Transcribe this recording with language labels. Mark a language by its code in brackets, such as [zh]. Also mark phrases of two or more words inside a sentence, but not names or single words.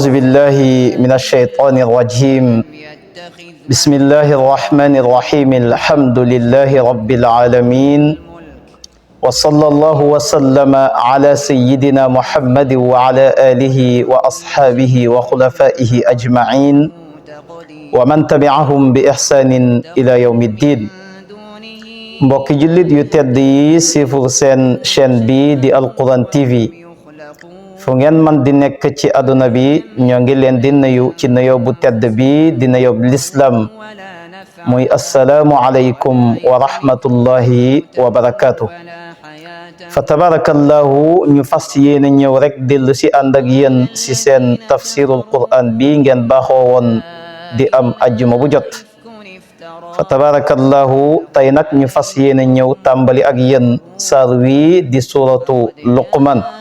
[ar] بالله من الشيطان الرجيم بسم الله الرحمن الرحيم الحمد لله رب العالمين وصلى الله وسلم على سيدنا محمد وعلى آله وأصحابه وخلفائه أجمعين ومن تبعهم بإحسان إلى يوم الدين [wo] mbokki jullit yu tedd yi sifur seen chaîne bi di Alquran TV fu ngeen man di nekk ci àdduna bi ñoo ngi leen di nuyu ci nuyoo bu tedd bi di nuyoo l'islam muy [ar] السلام عليكم ورحمة الله وبركاته فتبارك الله [wo] ñu fas yéene ñëw rek dellu si ànd ak yéen si seen [ar] تفسير القرآن [wo] bi ngeen baaxoo woon di am ajjuma bu jot [ar] فتبارك الله [wo] tey nag ñu fas yéene ñëw tàmbali ak yéen saar wi di [ar] سورة لقمان